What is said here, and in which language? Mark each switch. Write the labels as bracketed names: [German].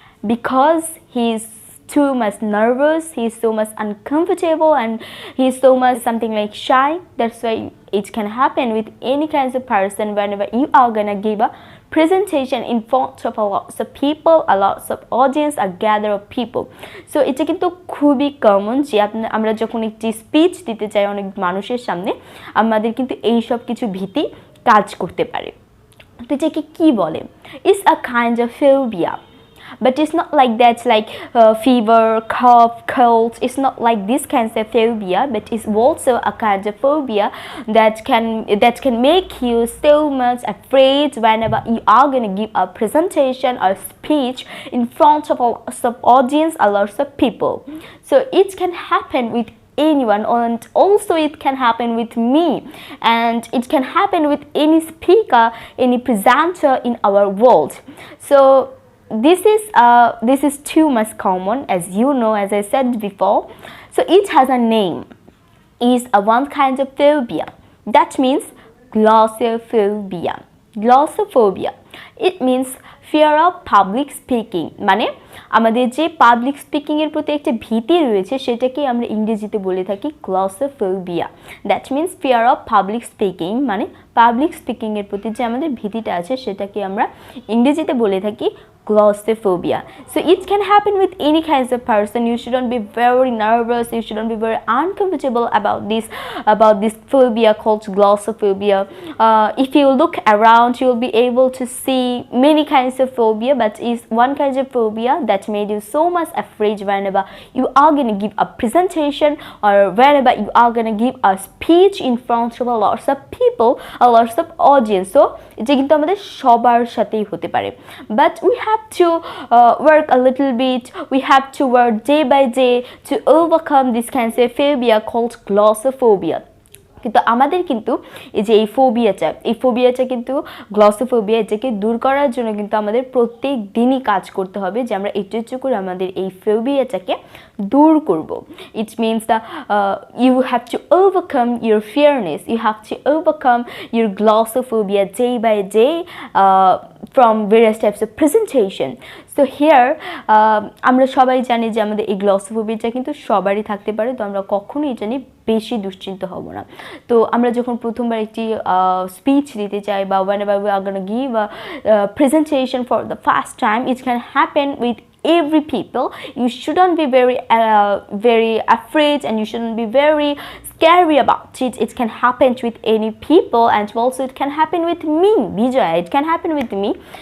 [English] Because he is too much nervous, he is so much uncomfortable, and he is so much something like shy. That's why it can happen with any kinds of person whenever you are gonna give a presentation in front of a lots of people, a lots of audience, a gather of people. [Bangla] So এটা কিন্তু খুবই common যে আমরা যখন একটি speech দিতে চাই অনেক মানুষের সামনে, আমাদের কিন্তু এই সব কিছু ভীতি কাজ করতে পারে। তো এটাকে কি বলে? [English] It's a kind of phobia. But it's not like that, like fever, cough, cold. It's not like this kind of phobia, but it's also a kind of phobia that can make you so much afraid whenever you are going to give a presentation or speech in front of a lots of audience, a lots of people. So it can happen with anyone, and also it can happen with me, and it can happen with any speaker, any presenter in our world. So this is too much common, as you know, as I said before. So it has a name, is a one kind of phobia. That means glossophobia. Glossophobia, it means fear of public speaking. [Bangla] মানে আমাদের যে public speaking এর প্রতি একটা ভীতি রয়েছে সেটাকে আমরা ইংরেজিতে বলে থাকি গ্লসোফোবিয়া। [English] that means fear of public speaking, [Bangla] মানে পাবলিক স্পিকিং এর প্রতি যে আমাদের ভীতিটা আছে সেটাকে আমরা ইংরেজিতে বলে থাকি glossophobia. [English] So it can happen with any kinds of person. You shouldn't be very nervous, you shouldn't be very uncomfortable about this phobia called glossophobia. If you look around, you'll be able to see many kinds of phobia, but it's one kind of phobia that made you so much afraid whenever you are going to give a presentation or whenever you are going to give a speech in front of a lots of people, a lots of audience. So [Bangla] এটা কিন্তু আমাদের সবার সাথেই হতে পারে, [English] but we have to work a little bit, we have to work day by day to overcome this kind of phobia called glossophobia. [Bangla] কিন্তু আমাদের কিন্তু এই যে এই ফোবিয়াটা কিন্তু গ্লসোফোবিয়া, এটাকে দূর করার জন্য কিন্তু আমাদের প্রত্যেক দিনই কাজ করতে হবে যে আমরা একটু করে আমাদের এই ফোবিয়াটাকে দূর করব। [English] It means the you have to overcome your fearness, you have to overcome your glossophobia day by day from various types of presentation. So here [Bangla] আমরা সবাই জানি যে আমাদের এই গ্লসোফোবিয়াটা কিন্তু সবারই থাকতে পারে, তো আমরা কখনোই এটা নিয়ে বেশি দুশ্চিন্ত হব না। তো আমরা যখন প্রথমবার একটি স্পিচ দিতে চাই বা [English] whenever we are going to give a presentation for the first time, it can happen with every people. You shouldn't be very afraid, and you shouldn't be very scary about it. It can happen with any people, and also it can happen with me, Vijaya. It can happen with me.